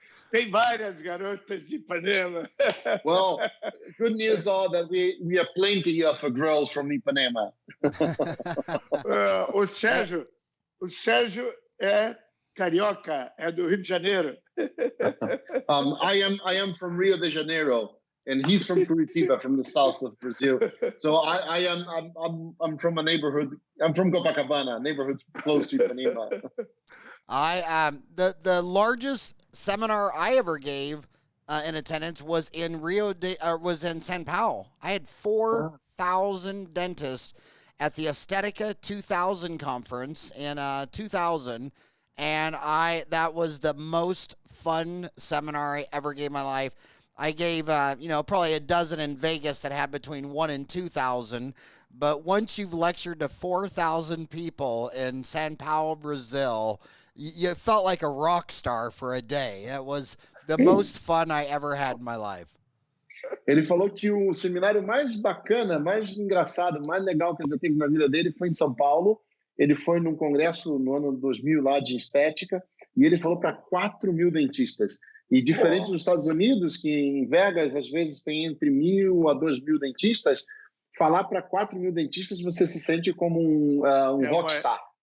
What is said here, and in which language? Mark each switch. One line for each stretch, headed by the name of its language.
Portuguese: Tem várias garotas de Ipanema.
English: Well, good news are that we have plenty of girls from Ipanema.
Portuguese: O Sérgio é carioca, é do Rio de Janeiro.
English: I am from Rio de Janeiro, and he's from Curitiba, from the south of Brazil. So I'm from a neighborhood. I'm from Copacabana, neighborhood close to Ipanema. The largest seminar I ever gave in attendance was in Sao Paulo. I had four 4,000 dentists at the Aesthetica 2000 conference in 2000, and that was the most fun seminar I ever gave in my life. I gave probably a dozen in Vegas that had between 1 and 2,000. But once you've lectured to 4,000 people in São Paulo, Brazil, you felt like a rock star for a day. It was the most fun I ever had in my life.
Portuguese: Ele falou que o seminário mais bacana, mais engraçado, mais legal que ele já teve na vida dele foi em São Paulo. Ele foi num congresso no ano 2000 lá de estética e ele falou para 4.000 dentistas. E diferente dos Estados Unidos, que em Vegas às vezes tem entre 1.000 a 2.000 dentistas, falar para 4.000 dentistas você se sente como um rockstar.